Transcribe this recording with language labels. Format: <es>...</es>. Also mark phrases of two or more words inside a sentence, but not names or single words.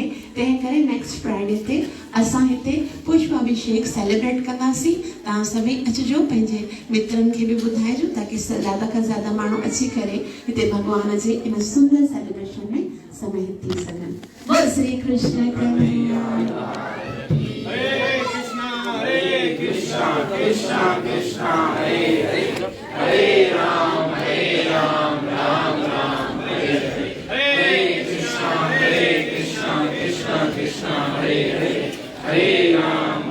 <sd>तंहिं करे</sd> <en>next Friday</en> <sd>ते असां हिते पुष्प अभिषेक सेलिब्रेट कंदासीं। तव्हां सभई अचिजो, पंहिंजे मित्रनि खे बि ॿुधाइजो ताकि ज़्यादा खां ज़्यादा माण्हू अची करे हिते भगवान जे इन सुंदर सेलिब्रेशन में समाहित थी सघनि। बोल श्री कृष्ण कन्हैया।</sd> <sa>Krishna Krishna Krishna Hare Hare, Hare Ram Ram Ram Hare Hare, Hare Krishna Krishna Krishna Hare Hare, Hare Ram</sa>